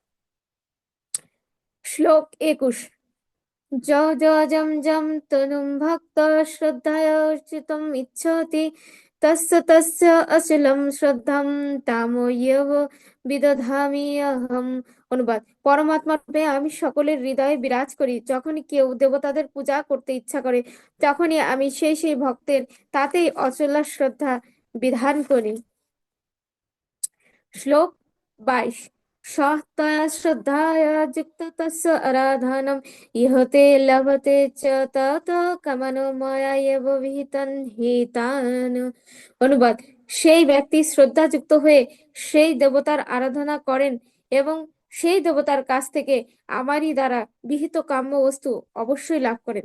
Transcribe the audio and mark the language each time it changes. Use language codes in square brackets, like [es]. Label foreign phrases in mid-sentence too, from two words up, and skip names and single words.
[sa] শ্লোক 21, য য যম যম তনুম ভক্ত শ্রদ্ধার্চিতুম ইচ্ছতি তস্য তস্য অচলম শ্রদ্ধাম তাময়েব বিদধামি অহম। [bn] অনুবাদ: পরমাত্মা রূপে আমি সকলের হৃদয়ে বিরাজ করি, যখনই কেউ দেবতাদের পূজা করতে ইচ্ছা করে তখনই আমি সেই ভক্তের তাতেই অচল শ্রদ্ধা বিধান করি। শ্লোক 22, [sa] सत्तया श्रद्धया युक्त तस्य आराधनम् इहते लभते च তত কামানো ময়া এব বিহিতং হিতান। [bn] অনুবাদ: সেই ব্যক্তি শ্রদ্ধাযুক্ত হয়ে সেই দেবতার আরাধনা করেন এবং সেই দেবতার কাছ থেকে আমারই দ্বারা বিহিত কাম্য বস্তু অবশ্যই লাভ করেন।